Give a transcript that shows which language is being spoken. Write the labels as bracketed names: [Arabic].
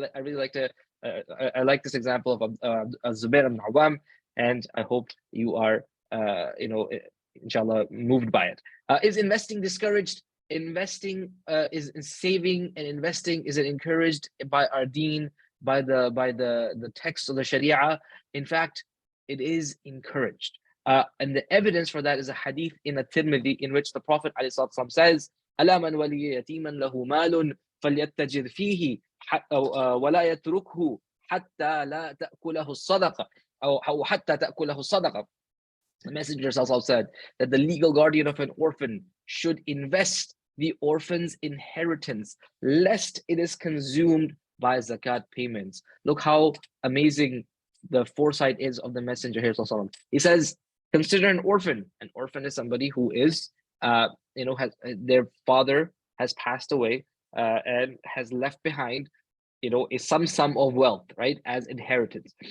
[English] I really like to, I like this example of Zubair ibn Awam, and I hope you are, inshallah, moved by it. Is investing discouraged? Investing is saving and investing, is it encouraged by our deen, by the text of the Sharia? In fact, it is encouraged. And the evidence for that is a hadith in a Tirmidhi in which the Prophet ﷺ says, [Arabic] أَلَا مَنْ وَلِيَ يَتِيمًا لَهُ مَالٌ فَلْيَتَّجِرْ فِيهِ وَلَا يَتْرُكْهُ حَتَّى لَا تَأْكُلَهُ الصَّدَقَةُ أو حَتَّى تَأْكُلَهُ الصَّدَقَةُ. [English] The Messenger ﷺ said that the legal guardian of an orphan should invest the orphan's inheritance, lest it is consumed by zakat payments. Look how amazing the foresight is of the Messenger here. He says, consider an orphan. An orphan is somebody who is, has their father has passed away and has left behind, some sum of wealth, right, as inheritance.